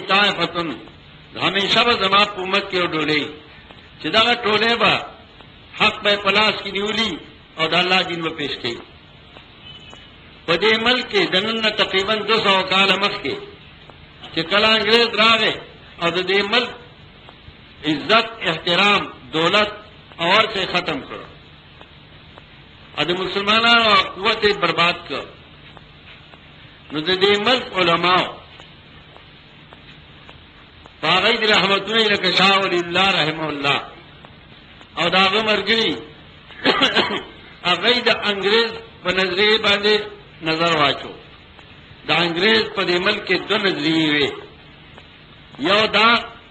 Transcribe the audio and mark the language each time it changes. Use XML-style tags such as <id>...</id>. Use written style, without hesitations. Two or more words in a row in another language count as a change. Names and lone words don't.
<ps>طائفه همیشه به زما په امت کې ډولې چې دا ټولې به حق به پلاس کې نیولي او د الله دین په پیش کوي په دې ملک کې دنه تقریبا 200 کال مخکې چې کله انګريز راغی او د دې ملک عزت احترام دولت</ps> <ur>اور سے</ur> <ps>ختم کړ او د مسلمانانو قوت برباد کړ نو د دې ملک علماء باغی رحمتونه لکه شاه ولی الله</ps> <ar>رحمه الله</ar> <ps>او دا مرګري هغه د انګريز په نظریه باندې نظر واچو د انګريز په دې ملک کې دوه نظریې وي یو دا</ps>